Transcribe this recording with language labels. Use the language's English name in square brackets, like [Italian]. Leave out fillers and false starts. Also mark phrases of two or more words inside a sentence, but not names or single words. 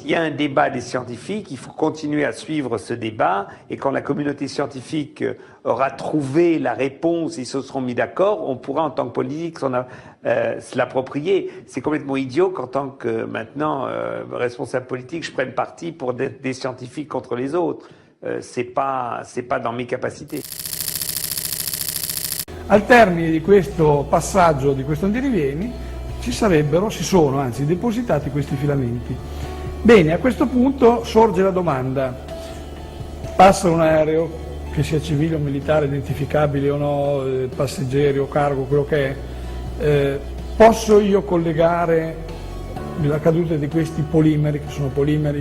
[French] Il y a un débat des scientifiques, il faut continuer à suivre ce débat, et quand la communauté scientifique aura trouvé la réponse, ils se seront mis d'accord, on pourra en tant que politique se l'approprier. C'est complètement idiot qu'en tant que maintenant responsable politique, je prenne parti pour des scientifiques contre les autres. C'est pas dans mes capacités. [Italian] Al termine di questo passaggio, di questo andirivieni, si sono anzi depositati questi filamenti. Bene, a questo punto sorge la domanda: passa un aereo, che sia civile o militare, identificabile o no, passeggeri o cargo, quello che è, posso io collegare la caduta di questi polimeri, che sono polimeri?